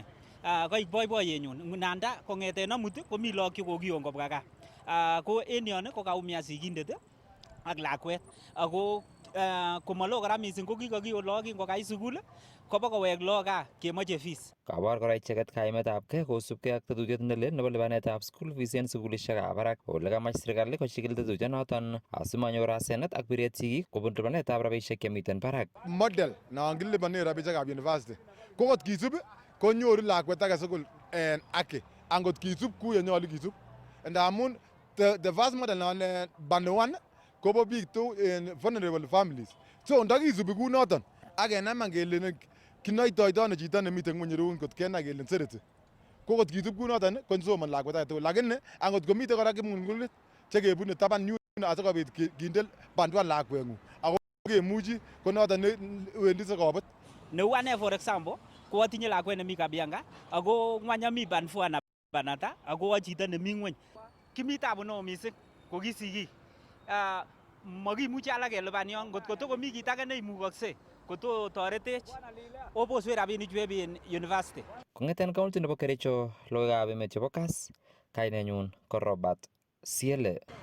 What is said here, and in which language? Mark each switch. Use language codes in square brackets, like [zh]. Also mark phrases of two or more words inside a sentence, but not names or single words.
[kln] Koik boiboiyenyun nanda kong'eten amut komi lagok chekokiyon kobwa gaa. Ko en yon ko kaumian sigindet ak lakwet ako komalo kora mising ko kikokiyon lagok kingokait sukul kobo kowek lagok gaa kemoche fees. Kabor kora icheket kaimetabgei kosubkei ak tetutiet nelel nebo lipanetab [en] school fees [kln] en sukulishekab barak ole kamach serikali kochikil tetutyonoton asimanyor asenet ak biret sigik kobun lipanetab rabisiek chemiten barak. Model non kilipanen rabisiekab university ko kot kisub konyoru lakwet age sugul en haki angot kisub kou yenyolu kisub. Ndamun [en] the first model [kln] non band 1 kobo biik en [en] vulnerable families. [kln] So ndakisubi kou noton ak kenaman kele kinoitoito ano chito nemiten ngweny ireu kot kenai kele sereti. Ko kot kisub kou noton konsomon lakwet age tugul. Lakini angot komiten kora kipng'ulng'ulit chekebune taban yun asikobit kinde band 1 lakweng'ung ako kemuchi ko noton wendi sikobut. Neu ane [en] for example [kln] ko atinye lakwet nemi Kabianga ako ngwany ami band 4 na banata ako a chito nemi ngweny. Kimi tabu neo mising ko kisigik. Makimuchi alak kelipan yon ngot kotokomi kit age neimukokse kotoretech oboswe rabinik chu en university. Kong'eten county nebo Kericho logoiwekab emet chebo Kass, kainenyun ko Robert Siele.